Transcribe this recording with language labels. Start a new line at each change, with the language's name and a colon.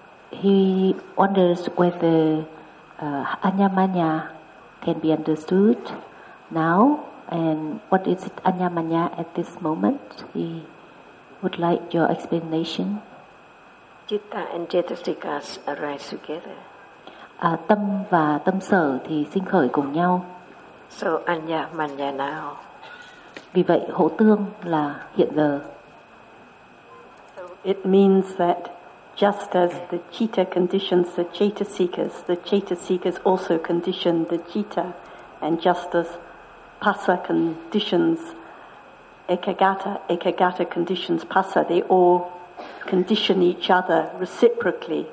English: He wonders whether Anyamanya can be understood now, and what is it Anyamanya at this moment? He would like your explanation. Citta and Chetasikas arise together.
Vietnamese: Tâm và tâm sở thì sinh khởi cùng nhau.
English: So Anyamanya now.
Vietnamese: Vì vậy hổ tương là hiện giờ.
English: So it means that just as the citta conditions the chetasikas, the chetasikas also condition the citta, and just as passa conditions ekagata, ekagata conditions passa, they all condition each other reciprocally.